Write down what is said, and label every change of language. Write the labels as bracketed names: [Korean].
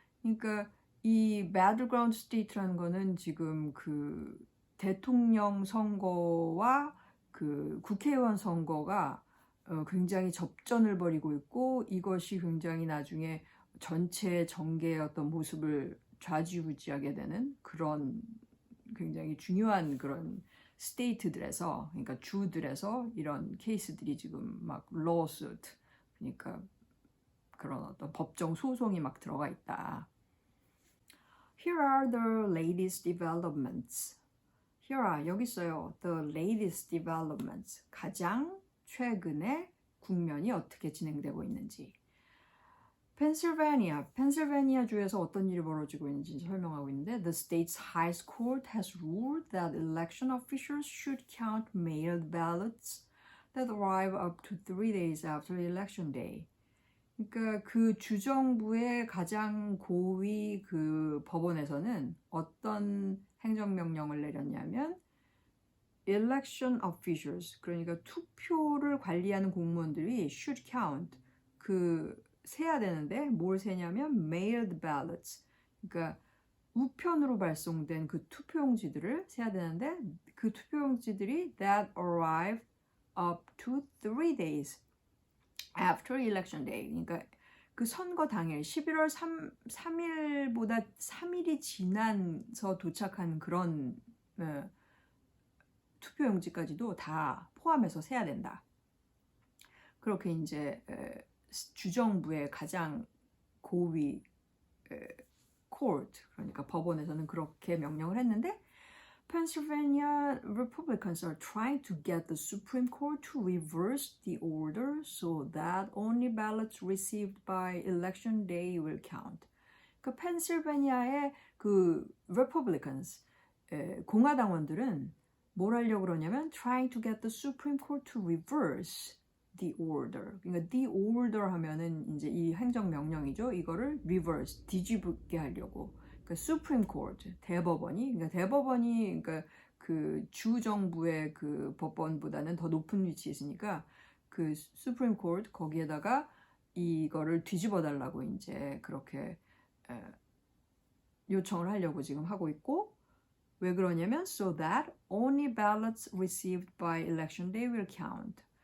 [Korean] 그러니까 이 battleground state라는 거는 지금 그 대통령 선거와 그 국회의원 선거가 굉장히 접전을 벌이고 있고 이것이 굉장히 나중에 전체 정계의 어떤 모습을 좌지우지하게 되는 그런 굉장히 중요한 그런 스테이트들에서, 그러니까 주들에서 이런 케이스들이 지금 막 lawsuit, 그러니까 그런 어떤 법정 소송이 막 들어가 있다. [English] Here are the latest developments. Here are, [Korean] 여기 있어요. [English] The latest developments. [Korean] 가장 최근의 국면이 어떻게 진행되고 있는지. 펜실베니아 주에서 어떤 일이 벌어지고 있는지 설명하고 있는데 [English] The state's highest court has ruled that election officials should count mailed ballots that arrive up to 3 days after election day. [Korean] 그러니까 그 주정부의 가장 고위 그 법원에서는 어떤 행정명령을 내렸냐면 [English] election officials, [Korean] 그러니까 투표를 관리하는 공무원들이 [English] should count, [Korean] 그 세야 되는데 뭘 세냐면 [English] mailed ballots, [Korean] 그러니까 우편으로 발송된 그 투표용지들을 세야 되는데 그 투표용지들이 [English] that arrive up to 3 days after election day, [Korean] 그러니까 그 선거 당일 11월 3일보다 3일이 지나서 도착한 그런 투표용지까지도 다 포함해서 세야 된다. 그렇게 이제 주정부의 가장 고위 court, 그러니까 법원에서는 그렇게 명령을 했는데 [English] Pennsylvania Republicans are trying to get the Supreme Court to reverse the order so that only ballots received by election day will count. [Korean] 그 펜실베니아의 그 Republicans, 공화당원들은 뭘 하려고 그러냐면 [English] trying to get the Supreme Court to reverse the order. [Korean] 그러니까 [English] the order [Korean] 하면은 이제 이 행정명령이죠. 이거를 reverse, 뒤집게 하려고. 그러니까 Supreme Court, 대법원이, 그러니까 대법원이 그러니까 그 주정부의 그 법원보다는 더 높은 위치에 있으니까 그 Supreme Court 거기에다가 이거를 뒤집어 달라고 이제 그렇게 요청을 하려고 지금 하고 있고, 왜 그러냐면 [English] so that only ballots received by election day will count.